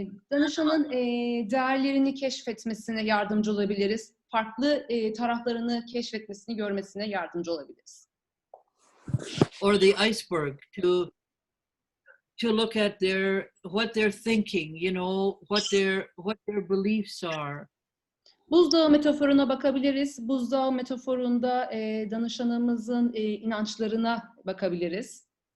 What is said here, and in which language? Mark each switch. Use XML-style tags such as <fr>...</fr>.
<tr>Danışanın değerlerini keşfetmesine yardımcı olabiliriz. Farklı taraflarını keşfetmesini, görmesine yardımcı olabiliriz.</tr> <en>Or the iceberg, to look at what they're thinking, you know, what their beliefs are.</en> <tr>Buzdağı metaforuna bakabiliriz. Buzdağı metaforunda danışanımızın inançlarına bakabiliriz.</tr>